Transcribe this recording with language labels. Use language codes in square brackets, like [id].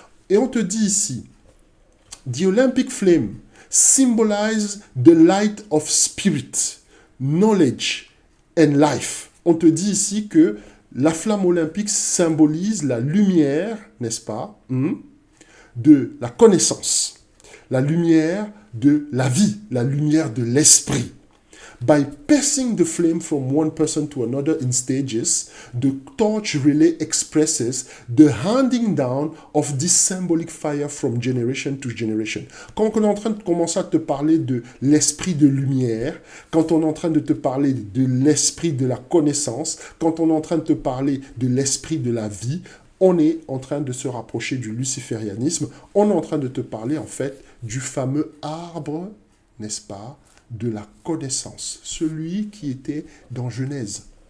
[fr] Et on te dit ici, [en] the Olympic flame symbolizes the light of spirit, knowledge and life. [fr] On te dit ici que la flamme olympique symbolise la lumière, n'est-ce pas, de la connaissance, la lumière de la vie, la lumière de l'esprit. [en] By passing the flame from one person to another in stages, the torch relay expresses the handing down of this symbolic fire from generation to generation. [fr] Quand on est en train de commencer à te parler de l'esprit de lumière, quand on est en train de te parler de l'esprit de la connaissance, quand on est en train de te parler de l'esprit de la vie, on est en train de se rapprocher du luciférianisme, on est en train de te parler en fait du fameux arbre, n'est-ce pas, de la connaissance, celui qui était dans Genèse.